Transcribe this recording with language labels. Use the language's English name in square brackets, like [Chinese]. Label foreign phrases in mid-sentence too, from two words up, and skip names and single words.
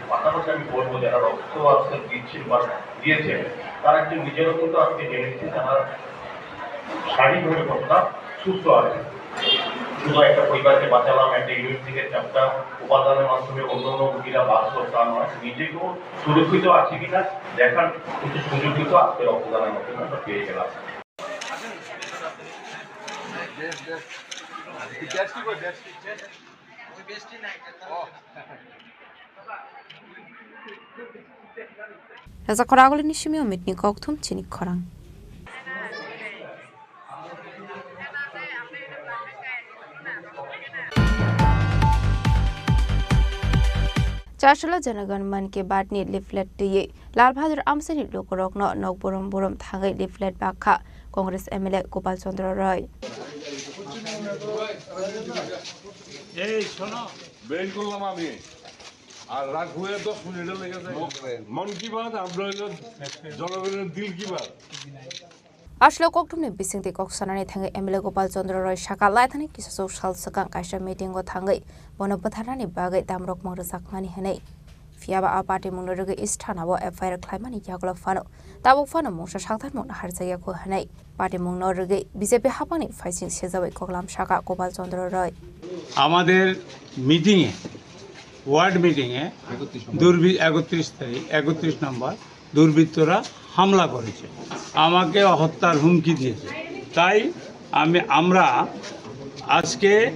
[Bangla] পাশাপাশি আমি বলবো যারা রক্ত আজকে দিচ্ছেন বা দিয়েছেন তারা একটু নিজেরও কিন্তু আজকে জেনেছে যারা শারীরিকভাবে কতটা সুস্থ আছে। শুধু একটা পরিবারকে বাঁচালাম, একটা ইউনিট থেকে একটা উপাদানের মাধ্যমে অন্য রোগীরা বাঁচলো তা নয়, নিজেকেও সুরক্ষিত আছে কিনা দেখার কিছু সুযোগিত আজকে রক্তদানের মাধ্যমে আমরা পেয়ে গেলাম। [Kok Borok] Raza Khorang nishimi omitni koktum Chini Khorang. Chashula Janagan Man ke Batni leaflet diye Lal Bahadur Amsani Lokorokno Nok Borom Borom Thangai leaflet Bakha Congress MLA Gopal Chandra Roy. [Bangla] এই শোনো বের করলাম আমি আর রাগ হয়ে 10 মিনিটের লেগে যায় মন কি বাত আমরা জনগণের [Hindi] दिल की बात [Kok Borok] Ashlo koktumne bisingti koksanani thangai MLA Gopal Chandra Roy Shaka Laithani kisu social sakang kaisa meeting go thangai bono patharani bagai damrok mangro sakmani hanai fiaba a party mungnoruge isthana bo FIR khlaimani yaglo fano tabo fano mungsa sakthar mungna harjaya ko hanai party mungnoruge BJP hapani faising sejabai koklam Shaka Gopal Chandra Roy [Bangla] আমাদের মিটিং এ ওয়ার্ড মিটিং এ 31 নম্বর দুর্বৃত্তরা হামলা করেছে আমাকে হত্যার হুমকি দিয়েছে তাই আমরা আজকে